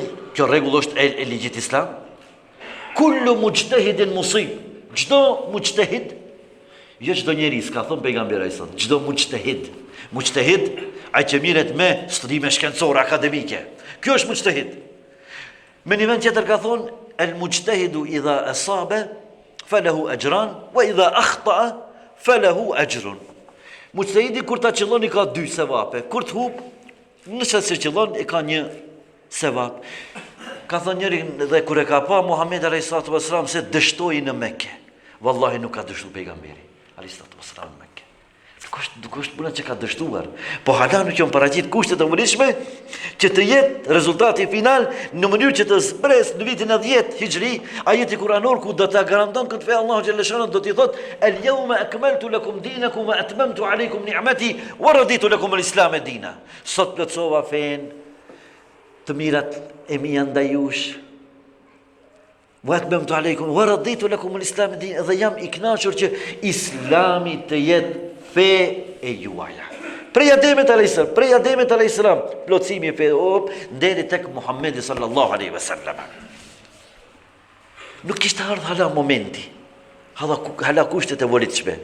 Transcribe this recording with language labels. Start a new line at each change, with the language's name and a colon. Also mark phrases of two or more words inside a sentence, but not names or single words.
Albanian: Kjo rregull është e ligjit islam.
Arabic: كل مجتهد مصيب.
Albanian: Çdo mujtahid, jo çdo njerëz, ka thonë pejgamberi sa, çdo mujtahid. Mujtahid ai që mirret me studime shkencore akademike. Kjo është mujtahid. Me një vend tjetër ka thonë
Arabic: المجتهد إذا أصاب فله أجران وإذا أخطأ فله أجر.
Albanian: Mujtahidi kur ta qëllon i ka 2 sevape. Kur të hub, nëse se qëllon i ka 1 sevap. Ka thënë njëri dhe kur e ka pa Muhammed
Arabic: عليه الصلاة والسلام
Albanian: se dështoi në Mekë. Wallahi nuk ka dështuar pejgamberi
Arabic: عليه الصلاة والسلام
Albanian: në Mekë. Nuk është puna që ka dështuar, po hala nuk janë paraqit kushtet e vërtetshme që të jetë rezultati final në mënyrë që të zbres në vitin e 10 Hijri, ajeti kuranor ku do ta garanton këtë fe Allahu xhallahu xhallahu do t'i thotë
Arabic: اليوم أكملت لكم دينكم وأتممت عليكم نعمتي ورضيت لكم الإسلام دينا.
Albanian: Sot plotësova fen të mirat e mia ndaj jush.
Arabic: وأتممت عليكم ورضيت لكم الإسلام دينا,
Albanian: dhe jam i kënaqur që Islami të jetë fe e juaja. Prej Ademit
Arabic: عليه السلام,
Albanian: plotësimi i fe deri tek Muhamedi
Arabic: صلى الله عليه وسلم.
Albanian: Nuk kishte ardhur hala momenti. Hala kushtet e volitshme.